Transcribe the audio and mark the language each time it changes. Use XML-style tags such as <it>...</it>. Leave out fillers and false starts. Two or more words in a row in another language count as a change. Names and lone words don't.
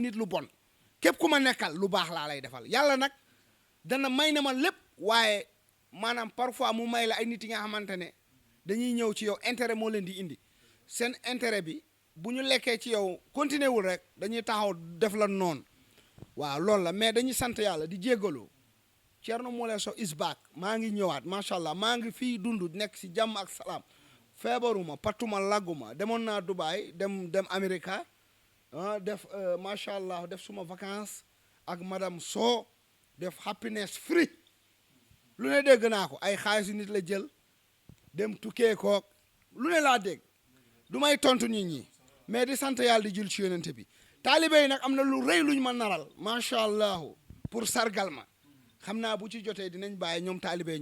<wo>nit lu bon képp ku ma nekkal lu baax laa lay defal yàlla nag dana may na ma lépp waaye maanaam parfois mu may la ay nit yi nga xamante ne dañuy ñëw ci yow intérêt moo leen di indi seen intérêt bi bu ñu lekkee ci yow continuer wul rek dañuy taxaw def la noonu waaw loolu la mais dañuy sant yàlla di jéggalu Thierno Moule Sow</wo> <en>is back</en> <wo>maa ngi ñëwaat</wo> <ar>ما شاء الله</ar> <wo>maa ngi fii dund nekk si jàmm ak salaam feebaruma patuma lagguma demoon naa Dubaï dem Amérique def</wo> <ar>ما شاء الله</ar> <wo>def suma vacances ak madame Sow def</wo> <en>happiness free</en> <wo>lu ne dégg naa ko ay xaalisu nit la jël dem tukkee kook lu ne laa dégg du may tontu nit ñi mais di sant yàlla di jul ci yonente bi taalibe yi nag am na lu rëy luñ ma naral</wo> <ar>ما شاء الله</ar> <wo>pour sargal ma xam naa bu ci jotee dinañ bàyyi ñoom taalibe yi</wo>